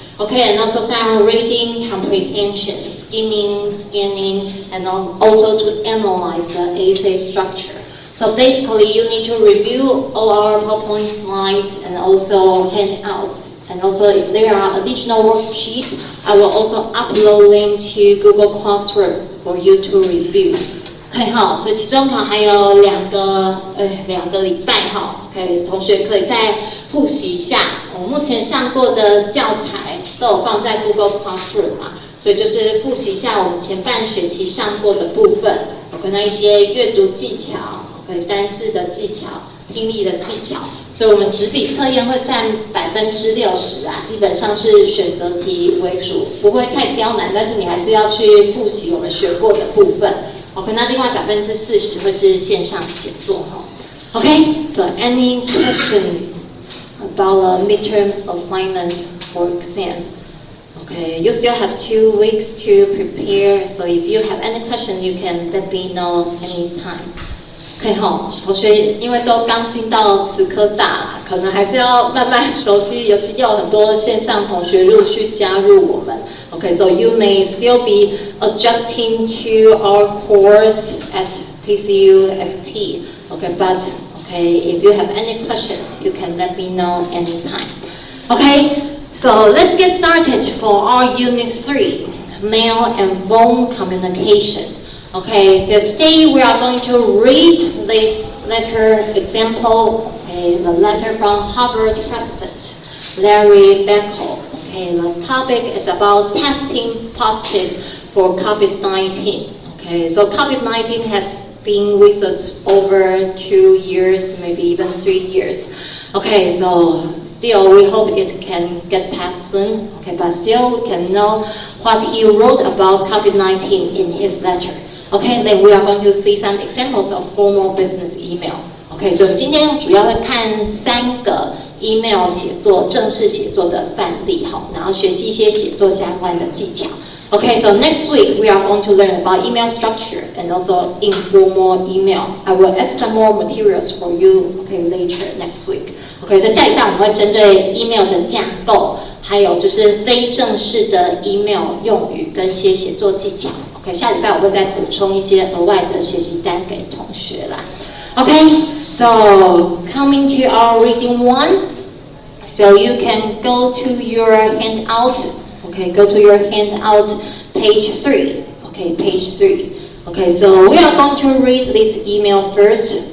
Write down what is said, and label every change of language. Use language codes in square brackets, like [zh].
[en] Okay, and also some reading comprehension, skimming, scanning, and also to analyze the essay structure. So basically, you need to review all our PowerPoint slides and also handouts. And also, if there are additional worksheets, I will also upload them to Google Classroom for you to review. [zh] OK， 好，所以期中考还有2个礼拜哈，可以同学可以再复习一下。我目前上过的教材都有放在 Google Classroom 嘛，所以就是复习一下我们前半学期上过的部分，可能一些阅读技巧。单字的技巧、听力的技巧，所以我们纸笔测验会占60%啊，基本上是选择题为主，不会太刁难，但是你还是要去复习我们学过的部分。 OK， 那另外40%会是线上写作哈。 [en] OK， so any question about a midterm assignment for exam? Okay, you still have 2 weeks to prepare, so if you have any question, you can let me know anytime. [zh] 可以哈，同学因为都刚进到慈科大啦，可能还是要慢慢熟悉，尤其要很多线上同学陆续加入我们。 [en] Okay, so you may still be adjusting to our course at TCU ST. Okay, but if you have any questions, you can let me know anytime. Okay, so let's get started for our Unit 3, Mail and Phone Communication. Okay, so today we are going to read this letter example, okay, the letter from Harvard President Larry Beckel. Okay, the topic is about testing positive for COVID-19. Okay, so COVID-19 has been with us over 2 years, maybe even 3 years. Okay, so still we hope it can get past soon. Okay, but still we can know what he wrote about COVID-19 in his letter. Okay, then we are going to see some examples of formal business email. Okay, so [zh] 今天主要会看3个 email 写作正式写作的范例，好，然后学习一些写作相关的技巧。 [en] Okay, so next week we are going to learn about email structure and also informal email. I will add some more materials for you, okay, later next week. Okay, so [zh] 下一段我们会针对 email 的架构，还有就是非正式的 email 用语跟一些写作技巧。 OK， 下礼拜我会再补充一些额外的学习单给同学啦。 [en] Okay, so coming to our reading 1, so you can go to your handout. Okay, go to your handout, page 3. Okay, page 3. Okay, so we are going to read this email first.